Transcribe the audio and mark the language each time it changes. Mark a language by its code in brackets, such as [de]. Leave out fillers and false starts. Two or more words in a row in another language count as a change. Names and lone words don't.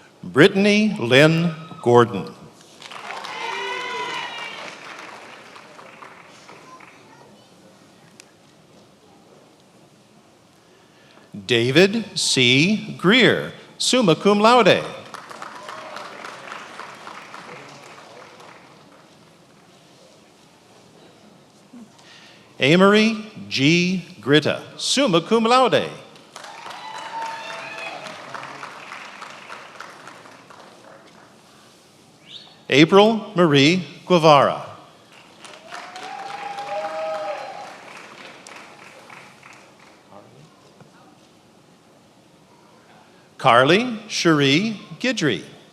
[en] Brittany Lynn Gordon. David C. Greer, [la] summa cum laude. [en] Amory G. [la] Gritta, summa cum laude. [en] April Marie Guevara. Carly Cherie Guidry.